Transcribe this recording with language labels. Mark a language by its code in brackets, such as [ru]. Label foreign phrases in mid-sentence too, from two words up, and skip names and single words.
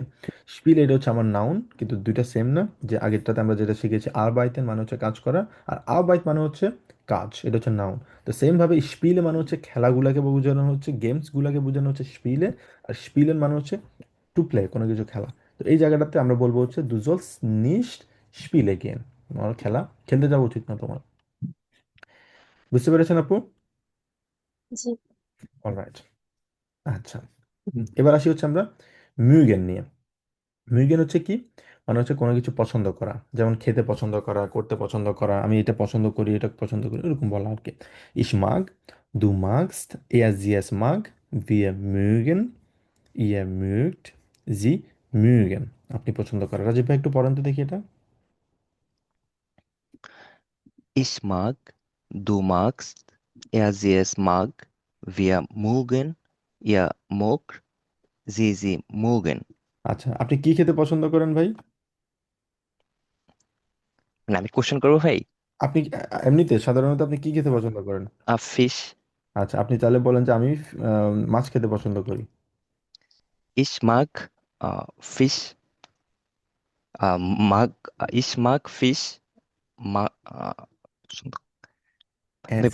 [bn] স্পিলে এটা হচ্ছে আমার নাউন, কিন্তু দুইটা সেম না। যে আগেরটাতে আমরা যেটা শিখেছি আরবাইতেন মানে হচ্ছে কাজ করা, আর আরবাইট মানে হচ্ছে কাজ, এটা হচ্ছে নাউন। তো সেম ভাবে স্পিলে মানে হচ্ছে খেলাগুলাকে বোঝানো হচ্ছে, গেমস গুলাকে বোঝানো হচ্ছে স্পিলে, আর স্পিলেন মানে হচ্ছে [en] to play, [bn] কোনো কিছু খেলা। তো এই জায়গাটাতে আমরা বলবো হচ্ছে [de] du sollst nicht spielen gehen, [bn] তোমার খেলতে যাওয়া উচিত না তোমার। বুঝতে পেরেছেন আপু? জি, অলরাইট। আচ্ছা, এবার আসি হচ্ছে আমরা মিউগেন নিয়ে। মিউগেন হচ্ছে কি? মানে হচ্ছে কোনো কিছু পছন্দ করা, যেমন খেতে পছন্দ করা, করতে পছন্দ করা, আমি এটা পছন্দ করি, এটা পছন্দ করি, এরকম বলা আর কি। [de] Ich mag, du magst, er sie es mag, wir mögen, ihr mögt, sie mögen। [bn] আপনি পছন্দ করেন, রাজীব ভাই একটু পড়েন তো দেখি এটা। [de] Ich mag, du magst, er sie es mag, wir mögen, ihr mögt, sie mögen। [bn] আচ্ছা, আপনি কি খেতে পছন্দ করেন ভাই? মানে আমি কোশ্চেন করবো ভাই? আপনি এমনিতে সাধারণত আপনি কি খেতে পছন্দ করেন? ফিশ। আচ্ছা, আপনি তাহলে বলেন যে আমি মাছ খেতে পছন্দ করি। [de] Ich mag Fisch, ich mag Fish, [bn] মা ভাই